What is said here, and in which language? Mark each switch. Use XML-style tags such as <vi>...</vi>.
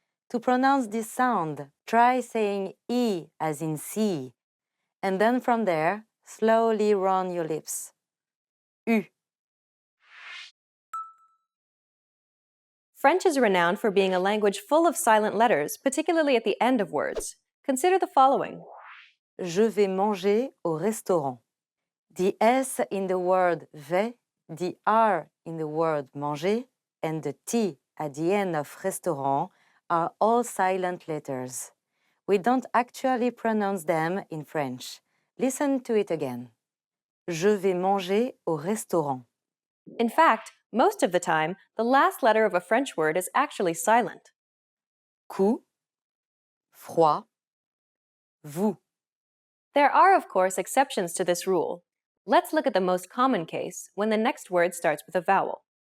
<en>To pronounce this sound, try saying E as in see, and then from there, slowly round your lips.</en> <fr>U.</fr> <en>French is renowned for being a language full of silent letters, particularly at the end of words. Consider the following.</en> <fr>Je vais manger au restaurant.</fr> <en>The S in the word vais, the R in the word manger, and the T at the end of restaurant are all silent letters. We don't actually pronounce them in French. Listen to it again.</en> <fr>Je vais manger au restaurant.</fr> <en>In fact, most of the time, the last letter of a French word is actually silent.</en> <fr>Coup, froid, vous.</fr> <en>There are, of course, exceptions to this rule. Let's look at the most common case, when the next word starts with a vowel.</en>